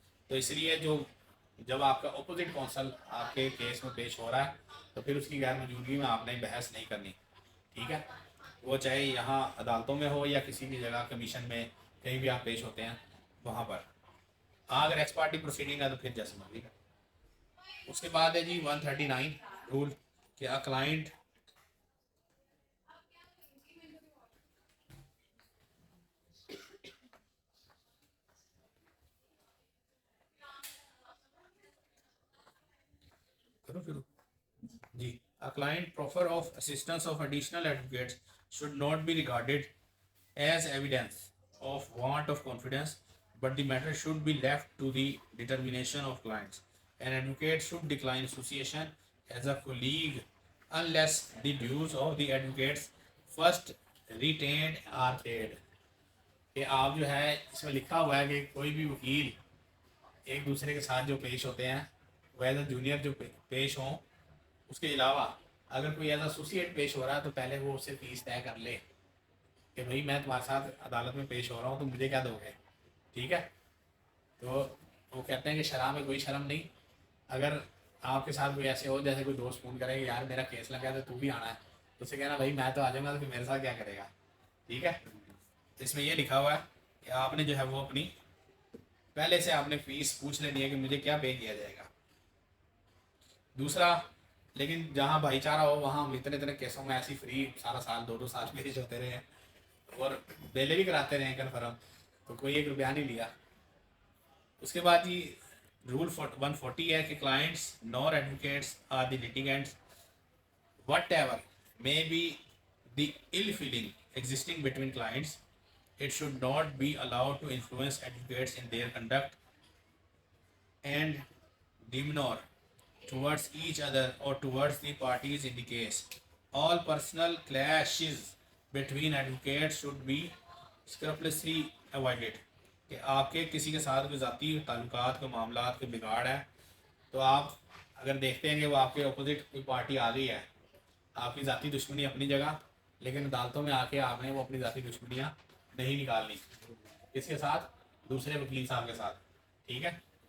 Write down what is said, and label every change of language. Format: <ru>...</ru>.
<hi>तो इसलिए जो जब आपका अपोजिट कौंसल आपके केस में पेश हो रहा है तो फिर उसकी गैर मौजूदगी में आपने बहस नहीं करनी, ठीक है। वो चाहे यहाँ अदालतों में हो या किसी भी जगह कमीशन में कहीं भी आप पेश होते हैं वहाँ पर। अगर एक्स पार्टी प्रोसीडिंग है तो फिर जैसे मर्जी का। उसके बाद है जी 139 रूल कि a client ji</hi> <en>a client proffer of assistance of additional advocates should not be regarded as evidence of want of confidence, but the matter should be left to the determination of clients. An advocate should decline association as a colleague unless the dues of the advocates first retained are paid.</en> <hi>कि आप जो है इसमें लिखा हुआ है कि कोई भी वकील एक दूसरे के साथ जो पेश होते हैं वो</hi> <en>as a junior</en> <hi>जो पेश हों, उसके अलावा अगर कोई</hi> <en>as associate</en> <hi>पेश हो रहा है तो पहले वो उससे फीस तय कर ले कि भाई मैं तुम्हारे साथ अदालत में पेश हो रहा हूँ तो मुझे क्या दोगे, ठीक है। तो वो कहते हैं कि शराब में कोई शर्म नहीं। अगर आपके साथ कोई ऐसे हो जैसे कोई दोस्त फ़ोन करेगा यार मेरा केस लगा है तो तू भी आना है, तो उससे कहना भाई मैं तो आ जाऊँगा तो फिर मेरे साथ क्या करेगा, ठीक है। तो इसमें ये लिखा हुआ है कि आपने जो है वो अपनी पहले से आपने फ़ीस पूछ लेनी है कि मुझे क्या पे किया जाएगा। दूसरा, लेकिन जहाँ भाईचारा हो वहाँ हम इतने इतने केसों में ऐसी फ्री सारा साल 2-2 साल पेश होते रहे और बेले भी कराते रहे कन्फर्म, तो कोई 1 रुपया नहीं लिया। उसके बाद ही रूल 140 है कि</hi> <en>Clients nor advocates are the litigants whatever may be the ill feeling existing between clients, it should not be allowed to influence advocates in their conduct and demeanor towards each other or towards the parties in the case. All personal clashes between advocates should be scrupulously avoided.</en> <hi>कि आपके किसी के साथ कोई ज़ाती ताल्लुकात कोई मामलात कोई बिगाड़ है तो आप अगर देखते हैं कि वो आपके अपोजिट कोई पार्टी आ गई है, आपकी ज़ाती दुश्मनी अपनी जगह, लेकिन अदालतों में आके आपने वो अपनी ज़ाती दुश्मनियाँ नहीं निकालनी, इसके साथ दूसरे वकील साहब के साथ, ठीक है।</hi>